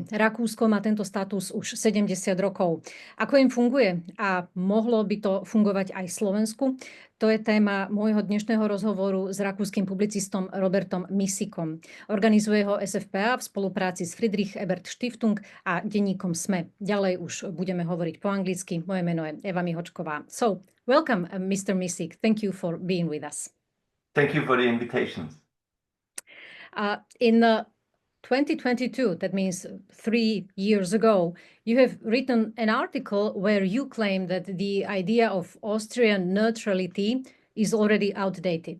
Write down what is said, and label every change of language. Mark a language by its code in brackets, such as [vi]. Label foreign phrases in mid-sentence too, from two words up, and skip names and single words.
[sk] Rakúsko má tento status už 70 rokov. Ako im funguje a mohlo by to fungovať aj Slovensku? To je téma môjho dnešného rozhovoru s rakúskym publicistom Robertom Misikom. Organizuje ho SFPA v spolupráci s Friedrich Ebert Stiftung a denníkom SME. Ďalej už budeme hovoriť po anglicky. Moje meno je Eva Mihočková. [en] So, welcome, Mr. Misik. Thank you for being with us. Thank you for the invitation. In 2022, that means 3 years ago, you have written an article where you claim that the idea of Austrian neutrality is already outdated.